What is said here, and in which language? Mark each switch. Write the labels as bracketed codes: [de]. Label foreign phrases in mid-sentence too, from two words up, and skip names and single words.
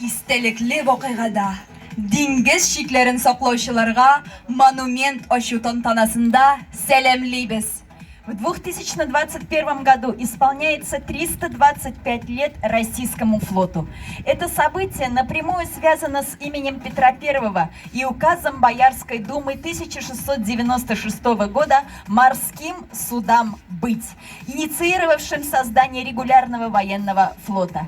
[tt] эстелекле вакыйгада диңгез шикләрен саклаучыларга монумент ачу тантанасында сәламлибез. [ru] В 2021 году исполняется 325 лет российскому флоту. Это событие напрямую связано с именем Петра I и указом Боярской думы 1696 года «Морским судам быть», инициировавшим создание регулярного военного флота.